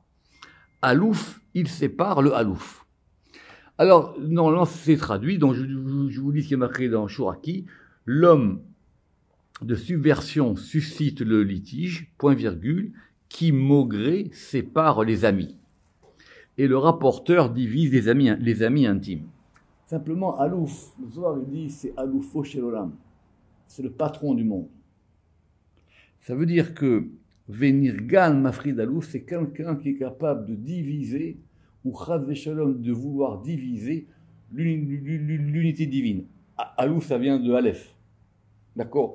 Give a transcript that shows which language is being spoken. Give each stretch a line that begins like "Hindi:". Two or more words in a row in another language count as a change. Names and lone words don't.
French: Alouf, il sépare le alouf. Alors, normalement, c'est traduit, donc je vous lis ce qui est marqué dans Shuraki. L'homme de subversion suscite le litige, point virgule, qui maugré sépare les amis. Et le rapporteur divise les amis intimes. Simplement, alouf, le Zohar il dit, c'est
Hebrew: אלופו של עולם.
French: C'est le patron du monde. Ça veut dire que
Hebrew: ונרגן מפריד אלוף,
French: c'est quelqu'un qui est capable de diviser, ou
Hebrew: חס ושלום,
French: de vouloir diviser l'unité divine. Alouf, ça vient de Aleph. D'accord?